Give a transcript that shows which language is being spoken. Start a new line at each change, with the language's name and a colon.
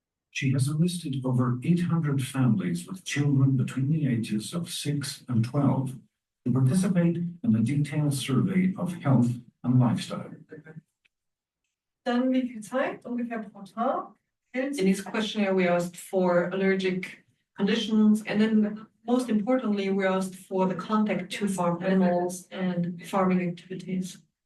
English: She has enlisted over 800 families with children between the ages of 6 and 12 to participate in a detailed survey of health and lifestyle.
German: Dann wie viel Zeit ungefähr pro Tag?
English: In this questionnaire, we asked for allergic conditions, and then most importantly, we asked for the contact to farm animals and farming activities.